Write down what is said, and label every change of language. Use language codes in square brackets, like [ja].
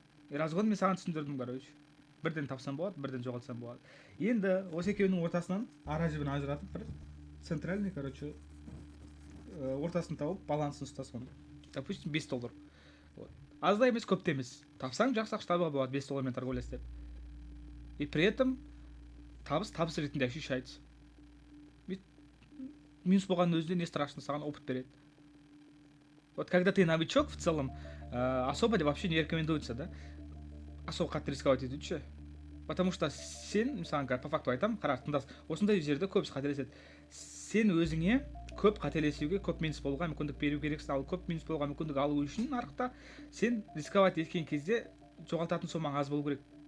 [kk] Разгон мен саған түсіндірдім, [ru] короче. [kk] Бірден тапсам болады, бірден жоғалтсам болады. Енді осы екеуінің ортасынан ара жібін ажыратып, бір [ru] центральный, короче, [kk] ортасын тауып, балансын ұста соны. [ru] Допустим, [kk] $5. [ru] Вот. [kk] Аз да емес, көп те емес. Тапсаң жақсы ақша табуға болады $5 мен торговля істеп. [ru] И при этом [kk] табыс ретінде [ru] ощущается. [kk] Минус болғанның өзінде [ru] не страшно, [kk] саған [ru] опыт [kk] береді. [ru] Вот когда ты новичок, в целом, особо вообще не рекомендуется, да? Особо [kk] қатты [ru] рисковать [kk] етуші. [ru] Потому что [kk] сен, мысалы, [ru] по факту [kk] айтам, қара, тыңдас, осындай жерде көбісі қателеседі. Сен өзіңе көп қателесуге, көп минус болуға мүмкіндік беру керексің, ал көп минус болуға мүмкіндік алу үшін нарықта сен [ru] рисковать [kk] еткен кезде жоғалтатын сомаң аз болу керек.